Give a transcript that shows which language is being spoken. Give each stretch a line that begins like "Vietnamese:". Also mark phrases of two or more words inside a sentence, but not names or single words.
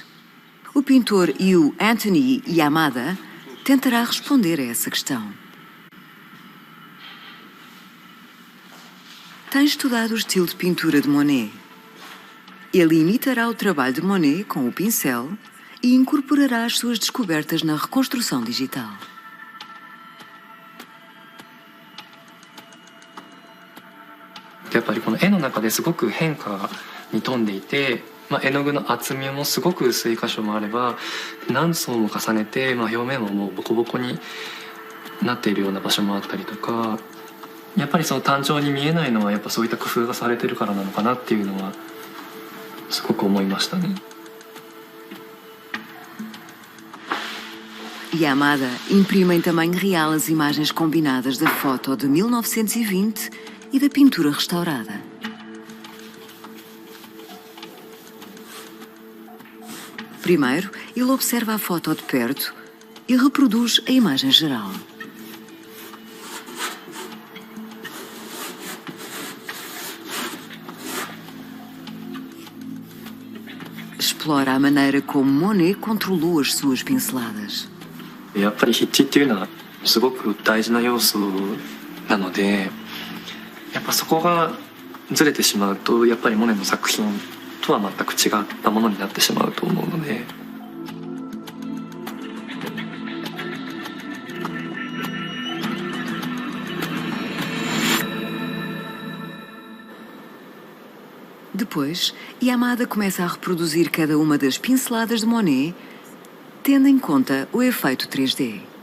Portuguese: O pintor Yu Anthony Yamada tentará responder a essa questão. Tem estudado o estilo de pintura de Monet. Ele imitará o trabalho de Monet com o pincel e incorporará as suas descobertas na reconstrução digital.
Japanese: やっぱりこの絵の中ですごく変化に富んでいて、絵の具の厚みもすごく薄い箇所もあれば何層も重ねて、表面ももうボコボコになっているような場所もあったりとか、やっぱりその単調に見えないのはやっぱそういった工夫がされてるからなのかなっていうのはすごく思いましたね。
Portuguese: Yamada imprime em tamanho real as imagens combinadas da foto de 1920 e da pintura restaurada. Primeiro, ele observa a foto de perto e reproduz a imagem geral. Explora a maneira como Monet controlou as suas pinceladas.
Japanese: やっぱり筆致っていうのはすごく大事な要素なので、やっぱそこがずれてしまうとやっぱりモネの作品とは全く違ったものになってしまうと思うので。
Portuguese: Depois, Yamada começa a reproduzir cada uma das pinceladas de Monet, tendo em conta o efeito 3D.